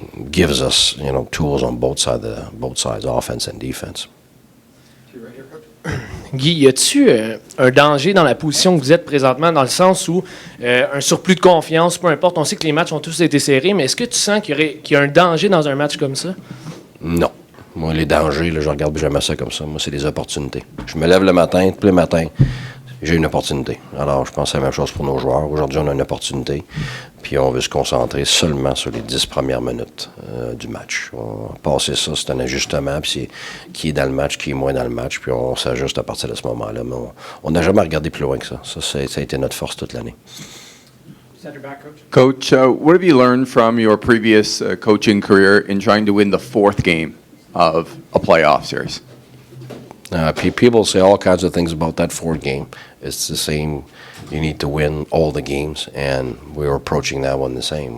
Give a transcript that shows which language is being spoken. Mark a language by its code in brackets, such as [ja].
[en] Gives us tools on both sides, offense and defense. [fr] Guy, y a-tu un danger dans la position que vous êtes présentement, dans le sens où un surplus de confiance, peu importe, on sait que les matchs ont tous été serrés, mais est-ce que tu sens qu'il y a un danger dans un match comme ça? Non. Moi, les dangers, je regarde jamais ça comme ça. Moi, c'est des opportunités. Je me lève le matin, tous les matins, j'ai une opportunité. Alors, je pense que c'est la même chose pour nos joueurs. Aujourd'hui, on a une opportunité, puis on veut se concentrer seulement sur les 10 premières minutes du match. On va passer ça, c'est un ajustement, puis c'est qui est dans le match, qui est moins dans le match, puis on s'ajuste à partir de ce moment-là. Mais on n'a jamais regardé plus loin que ça. Ça a été notre force toute l'année. [en] Coach, what have you learned from your previous coaching career in trying to win the fourth game of a playoff series? People say all kinds of things about that fourth game. It's the same. You need to win all the games, and we were approaching that one the same.